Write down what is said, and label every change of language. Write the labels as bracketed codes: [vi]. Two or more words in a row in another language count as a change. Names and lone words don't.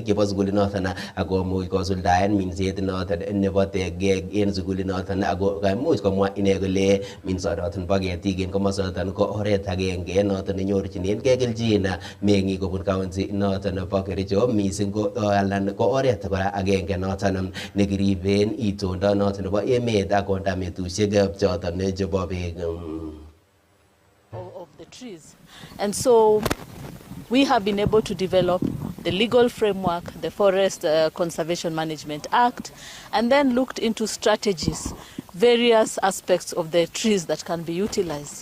[kln] chebo sukulit noton ako much kosuldaen minset noton nebo tegek en sukulit noton, ako kaimuch komwa ine kole minsonoton bo ketik en komosoton ko oret agenge noton nenyorchinengei kelchin meng'ik kobun county noton nebo Kericho, mising ko alan ko oret kora agenge noton nekiriben itondo noton nebo emet ak konda metusiek choton chebo beek [en] of the trees. And so we have been able to develop the legal framework, the Forest Conservation Management Act, and then looked into strategies, various aspects of the trees that can be utilized.